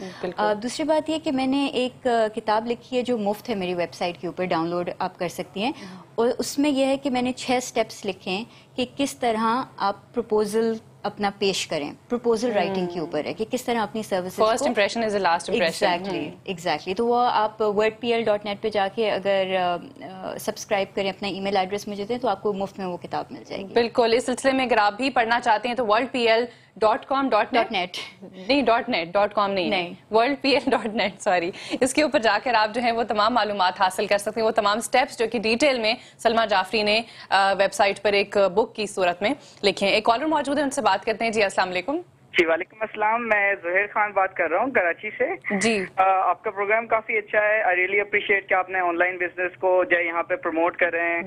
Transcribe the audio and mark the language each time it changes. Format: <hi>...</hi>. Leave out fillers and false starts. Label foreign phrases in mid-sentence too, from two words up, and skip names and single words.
<ur>دوسری بات یہ کہ میں نے ایک کتاب لکھی ہے جو مفت ہے میری ویب سائٹ کے اوپر, ڈاؤن لوڈ آپ کر سکتی ہیں. اور اس میں یہ ہے کہ میں نے 6 اسٹیپس لکھے ہیں کہ کس طرح آپ پروپوزل اپنا پیش کریں.</ur> <en>proposal writing</en> <ur>کے اوپر ہے کہ کس طرح اپنی سروسز</ur> <en>first impression is the last impression.</en> <ur>ایگزیکٹلی. تو وہ آپ wordpl.net پہ جا کے اگر سبسکرائب کریں, اپنا</ur> <en>email address</en> <ur>مجھے دیں, تو آپ کو مفت میں وہ کتاب مل جائے گی. بالکل. اس سلسلے میں اگر آپ بھی پڑھنا چاہتے ہیں تو worldpl.com.net نہیں, .com نہیں, worldpl.net سوری, اس کے اوپر جا کر آپ جو ہے وہ تمام معلومات حاصل کر سکتے ہیں. وہ تمام سٹیپس جو کہ ڈیٹیل میں سلمیٰ جعفری نے ویب سائٹ پر ایک بک کی صورت میں لکھے ہیں. ایک کالر موجود ہے, ان سے بات کرتے ہیں.</ur> <ar>جی السلام علیکم. جی وعلیکم السلام.</ar> <ur>میں زہیر خان بات کر رہا ہوں کراچی سے. جی آپ کا پروگرام کافی اچھا ہے.</ur> <en>I really appreciate</en> <ur>کہ آپ نے</ur> <en>online business</en> <ur>کو جو یہاں پہ پروموٹ کر رہے ہیں.</ur>